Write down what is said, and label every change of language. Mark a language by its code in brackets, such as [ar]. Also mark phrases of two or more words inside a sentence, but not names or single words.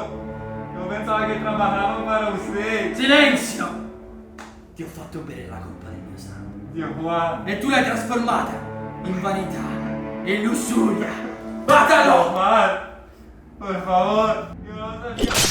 [es] Yo pensaba che trabajaba para usted. [it] Silenzio! Ti ho fatto bere la coppa del mio sangue. Dio Juan. E tu l'hai trasformata in vanità e lussuria. [es] Mátalo! Juan, por favor, yo no sabía.